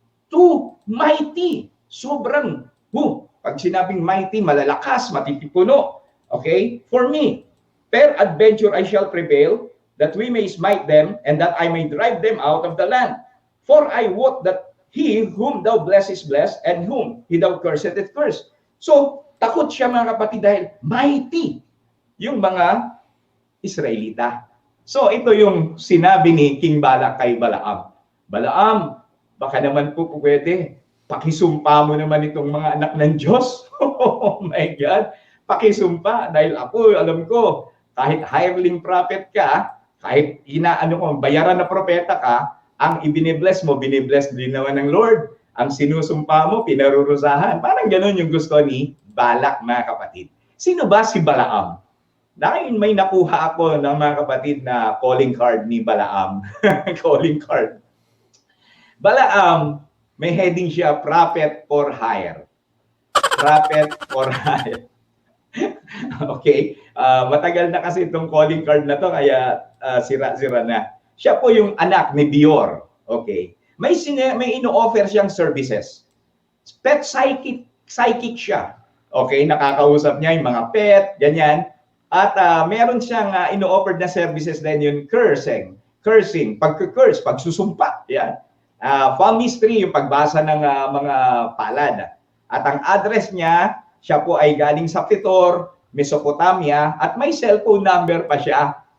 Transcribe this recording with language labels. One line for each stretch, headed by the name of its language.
Filipino: Too mighty. Sobrang, pag sinabing mighty, malalakas, matipipuno. Okay?
English: For me, peradventure I shall prevail, that we may smite them, and that I may drive them out of the land. For I wot that he whom thou bless is blessed, and whom he thou curseth is cursed.
Filipino: So, takot siya mga kapatid dahil mighty yung mga Israelita. So, ito yung sinabi ni King Balak kay Balaam. Balaam, baka naman po pwede, pakisumpa mo naman itong mga anak ng Diyos.
English: Oh my God,
Filipino: pakisumpa. Dahil ako, alam ko, kahit hireling prophet ka, kahit bayaran na propeta ka, ang ibinibless mo, binibless din naman ng Lord. Ang sinusumpa mo, pinarurusahan. Parang ganun yung gusto ni Balak, mga kapatid. Sino ba si Balaam? Dahil may nakuha ako ng mga kapatid na calling card ni Balaam.
English: Calling card. Balaam, may heading siya, prophet for hire. Prophet for hire. Okay.
Filipino: Matagal na kasi itong calling card na to, kaya sira-sira na. Siya po yung anak ni Bior. Okay. May ino-offer siyang services.
English: Pet psychic siya.
Filipino: Okay, nakakausap niya yung mga pet, ganyan. At meron siyang ino-offer na services din yung cursing, pagka-curse, pagsusumpa. Yan. Palmistry, yung pagbasa ng mga palad. At ang address niya, siya po ay galing sa Pithor, Mesopotamia, at may cellphone number pa siya.